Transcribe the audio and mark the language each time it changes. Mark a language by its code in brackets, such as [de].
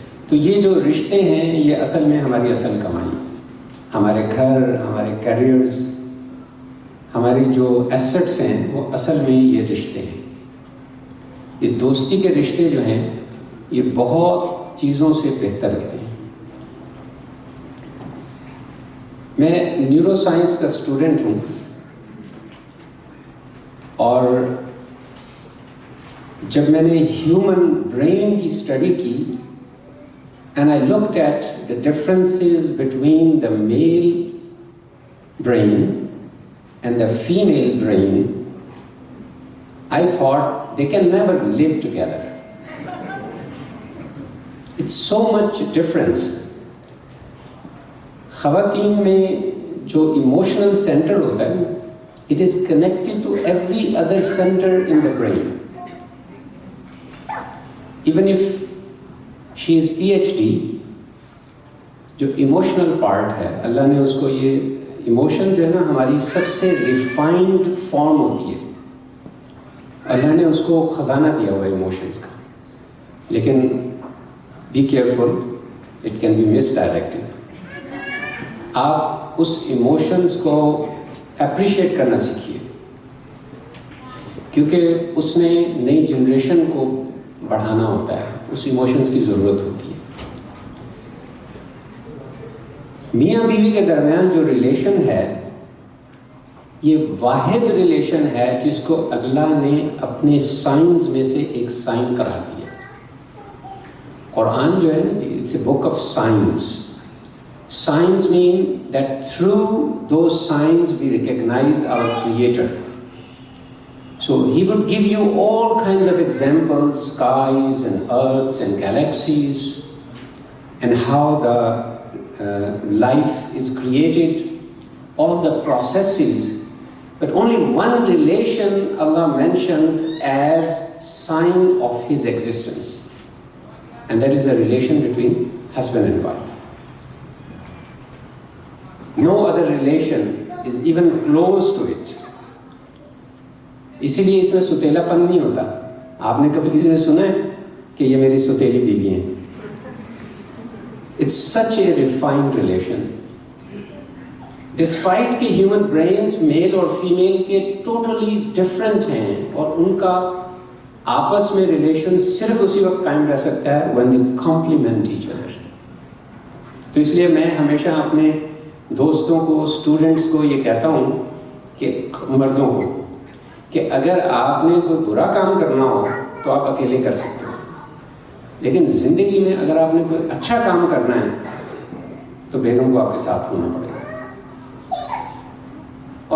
[hi] तो ये जो रिश्ते हैं ये असल में हमारी असल कमाई, हमारे घर, हमारे करियर्स, हमारी जो एसेट्स हैं वो असल में ये रिश्ते हैं. ये दोस्ती के रिश्ते जो हैं ये बहुत चीज़ों से बेहतर हैं. मैं न्यूरो साइंस का स्टूडेंट हूँ और जब मैंने ह्यूमन ब्रेन की स्टडी की [en] and I looked at the differences between the male brain and the female brain, I thought they can never live together. It's so much difference. [hi] ख़वातीन में जो [en] emotional center [hi] होता है, [en] it is connected to every other center in the brain. Even if she is PhD, [hi] जो emotional part है, अल्लाह ने उसको ये इमोशन जो है ना हमारी सबसे रिफाइंड फॉर्म होती है, अल्लाह ने उसको ख़जाना दिया हुआ है इमोशंस का, लेकिन [en] Be careful, it can be misdirected. [hi] आप उस इमोशंस को अप्रिशिएट करना सीखिए, क्योंकि उसने नई जनरेशन को बढ़ाना होता है, उस इमोशंस की ज़रूरत होती है। मियाँ बीवी के दरमियान जो रिलेशन है, ये वाहिद रिलेशन है जिसको अल्लाह ने अपने साइंस में से एक साइन करा दिया। कुरान जो है ना, [en] It's a book of science. Signs mean that through those signs we recognize our Creator. So He would give you all kinds of examples, skies and earths and galaxies, and how the life is created, all the processes. But only one relation Allah mentions as sign of His existence, and that is the relation between husband and wife. No other relation is even close to it. [hi] इसीलिए इसमें सुतेलापन नहीं होता। आपने कभी किसी ने सुना है कि ये मेरी सुतेली बीवी है? [en] It's such a refined relation. Despite [hi] कि [en] human brains [hi] मेल और फीमेल के [en] totally different [hi] हैं और उनका आपस में रिलेशन सिर्फ उसी वक्त कायम रह सकता है [en] when they complement each other. [hi] तो इसलिए मैं हमेशा अपने दोस्तों को, स्टूडेंट्स को ये कहता हूँ कि मर्दों को, कि अगर आपने कोई बुरा काम करना हो तो आप अकेले कर सकते हो, लेकिन ज़िंदगी में अगर आपने कोई अच्छा काम करना है तो बेगम को आपके साथ होना पड़ेगा।